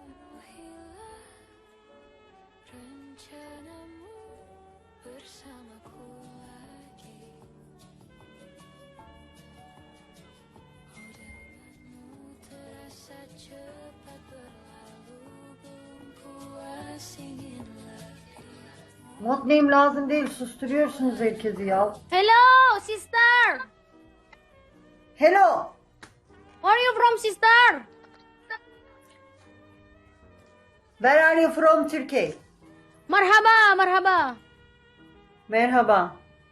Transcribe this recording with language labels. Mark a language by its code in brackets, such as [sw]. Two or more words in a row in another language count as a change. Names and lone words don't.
[id] Hilang rencanamu bersamaku lagi. Oh, denganmu terasa cepat berlalu, belum puas ingin lagi. [tr] Mod name lazım değil. Susturuyorsunuz herkesi ya. [en] Hello, sister. Hello. Where are you from, sister? Where are you from, Turkey? [ar] Marhaba, marhaba. [tr] Merhaba.